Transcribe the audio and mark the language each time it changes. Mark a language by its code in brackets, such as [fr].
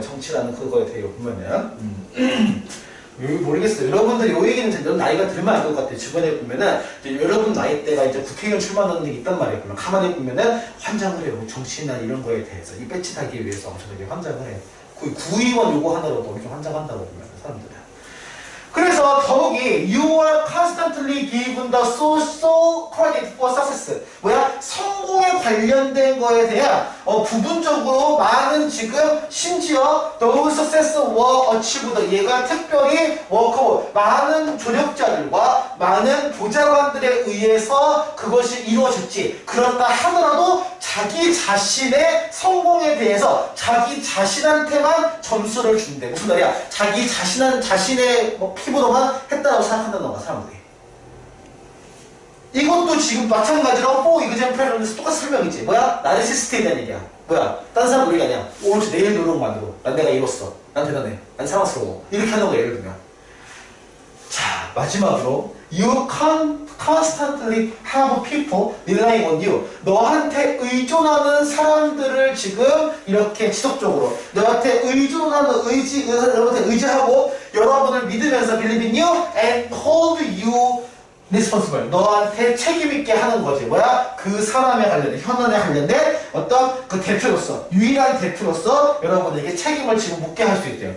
[ko] 정치라는 그거에 대해 보면은. 모르겠어요. 여러분들 요 얘기는 이제 나이가 들면 알 것 같아요. 주변에 보면은 여러분 나이대가 이제 국회의원 출마하는 게 있단 말이에요. 그러면 가만히 보면은 환장을 해요. 정치나 이런 거에 대해서 이 배치 달기 위해서 엄청나게 환장을 해요. 구의원 요거 하나로도 엄청 환장한다고 보면 사람들은. 그래서 더욱이 [en] you are constantly given the social credit for success. [ko] 성공에 관련된 거에 대한 부분적으로 많은 지금 심지어 [en] those success were achieved. [ko] 얘가 특별히 많은 조력자들과 많은 보좌관들에 의해서 그것이 이루어졌지. 그렇다 하더라도 자기 자신의 성공에 대해서 자기 자신한테만 점수를 준대. 무슨 말이야? 자기 자신의 피부로만 했다고 생각한다는 거야, 사람들이. 이것도 지금 마찬가지로 example에서 똑같은 설명이지. 나르시스트에 대한 얘기야. 딴 사람 노력이 아니야. 오늘 내일 노력만으로 난 내가 이뤘어. 난 대단해. 난 사랑스러워. 이렇게 하는 거야, 예를 들면. 자, 마지막으로 [en] You constantly have people relying on you. [ko] 너한테 의존하는 사람들을 지금 이렇게 지속적으로 너한테 의존하는 여러분한테 의지하고 여러분을 믿으면서 [en] believe in you and hold you responsible. [ko] 너한테 책임있게 하는 거지. 그 사람에 관련된, 현안에 관련된 어떤 그 대표로서, 유일한 대표로서 여러분에게 책임을 지금 묻게 할 수 있대요.